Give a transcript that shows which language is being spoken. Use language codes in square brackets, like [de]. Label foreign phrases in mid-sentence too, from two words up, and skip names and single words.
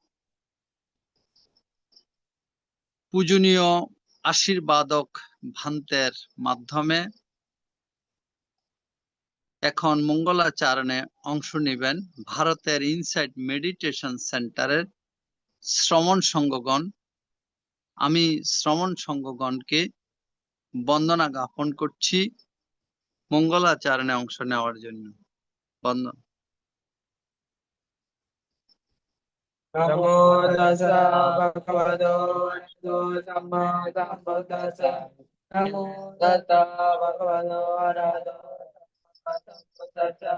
[bn] পূজনীয় আশীর্বাদক ভান্তের মাধ্যমে এখন মঙ্গলাচরণে অংশ নেবেন ভারতের ইনসাইট মেডিটেশন সেন্টারের শ্রমণ সংঘগণ। আমি শ্রমণ সংঘগণকে বন্দনা জ্ঞাপন করছি মঙ্গলাচরণে অংশ নেওয়ার জন্য। বন্দনা। [pi] নমো তাস্সা ভগবতো আরহাতো সাম্মা সম্বুদ্ধাস্সা। নমো তাস্সা ভগবতো আরহাতো সাম্মা সম্বুদ্ধাস্সা।